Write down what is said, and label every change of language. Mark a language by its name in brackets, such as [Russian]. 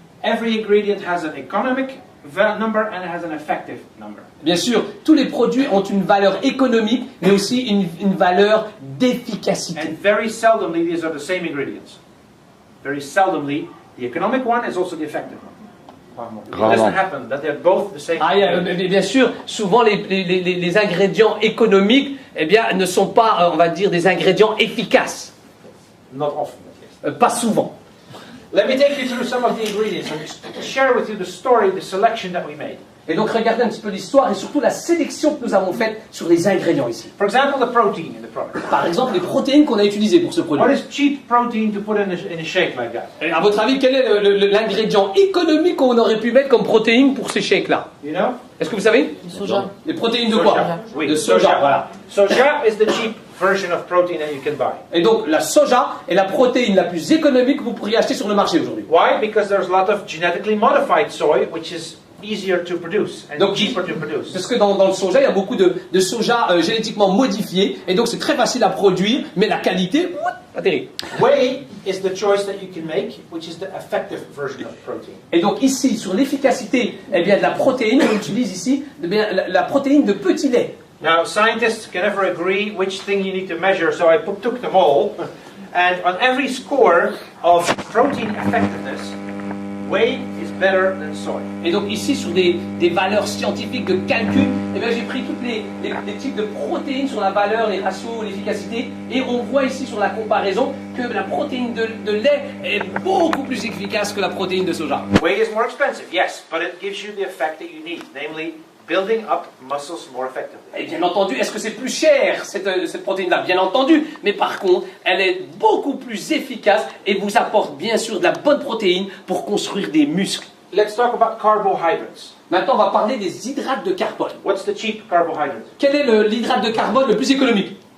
[English] Every ingredient has an economic number and it has an effective number. [French] Bien sûr, tous les produits ont une valeur économique, mais aussi une valeur d'efficacité. [English] And very seldomly these are the same ingredients. Very seldomly, the economic one is also the effective one. It doesn't happen that they're both the same. [French] Bien sûr, souvent les ingrédients économiques, eh bien, ne sont pas, on va dire, des ingrédients efficaces. [English] Not often, but yes. [French] Pas souvent. [English] Let me take you through some of the ingredients and share with you the story, the selection that we made. [French] Et donc regardez un petit peu l'histoire et surtout la sélection que nous avons faite sur les ingrédients ici. [English] For example, the protein in the product. [French] Par exemple, les protéines qu'on a utilisées pour ce produit. [English] What is cheap protein to put in a shake like that? [French] Et à votre avis, quel est l'ingrédient économique qu'on aurait pu mettre comme protéine pour ces shakes-là? [English] You know? [French] Est-ce que vous savez? Soja. Les protéines de quoi? Oui, De soja, voilà. [English] Soja is the cheap version of protein that you can buy. [French] Et donc la soja est la protéine la plus économique que vous pourriez acheter sur le marché aujourd'hui. [English] Why? Because there's a lot of genetically modified soy, which is easier to produce and [French] Donc, [English] cheaper to produce. [French] Parce que dans le soja, il y a beaucoup de soja génétiquement modifié, et donc c'est très facile à produire, mais la qualité, pas terrible. [English] Whey is the choice that you can make, which is the effective version of protein. [French] Et donc ici, sur l'efficacité eh bien, de la protéine, on utilise ici eh bien, la protéine de petit lait. [English] Now, scientists can never agree which thing you need to measure, so I took them all, and on every score of protein effectiveness, whey is better than soy. [French] Et donc ici, sur des valeurs scientifiques de calcul, eh bien, j'ai pris tous les types de protéines sur la valeur, les ratios, l'efficacité, et on voit ici sur la comparaison que la protéine de lait est beaucoup plus efficace que la protéine de soja. [English] Whey is more expensive, yes, but it gives you the effect that you need, namely building up muscles more effectively. [French] Et bien entendu, est-ce que c'est plus cher, cette protéine-là? Bien entendu, mais par contre, elle est beaucoup plus efficace et vous apporte bien sûr de la bonne protéine pour construire des muscles. [English] Let's talk about carbohydrates. [French] Maintenant, on va parler des hydrates de carbone. [English] What's the cheap carbohydrate? [French] Quel est l'hydrate de carbone le plus économique?